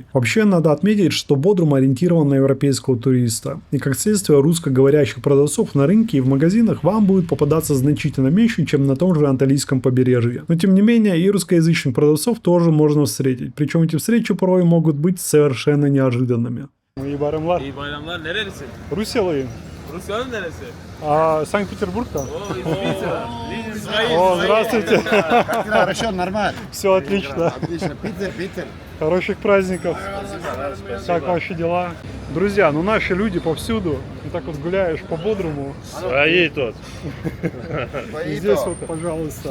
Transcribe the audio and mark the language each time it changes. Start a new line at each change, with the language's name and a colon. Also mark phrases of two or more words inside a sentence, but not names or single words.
Russian: Вообще надо отметить, что Бодрум ориентирован на европейского туриста, и как следствие русскоговорящих продавцов на рынке и в магазинах вам будет попадаться значительно меньше, чем на том же Анталийском побережье. Но тем не менее и русскоязычных продавцов тоже можно встретить, причем эти встречи порой могут быть совершенно неожиданными.
Turkish: İyi bayramlar. İyi bayramlar. Nerelisin? Rusyalıyım. Rusya'nın neresi? Санкт-Петербург'da. Oo, İzmir. İsmail.
Russian: О, здравствуйте. Хорошо, нормально. Все отлично. Отлично. Питер. Хороших праздников. Как ваши дела? Друзья, ну наши люди повсюду. И так вот гуляешь по Бодруму. Свои тут. И здесь вот, пожалуйста.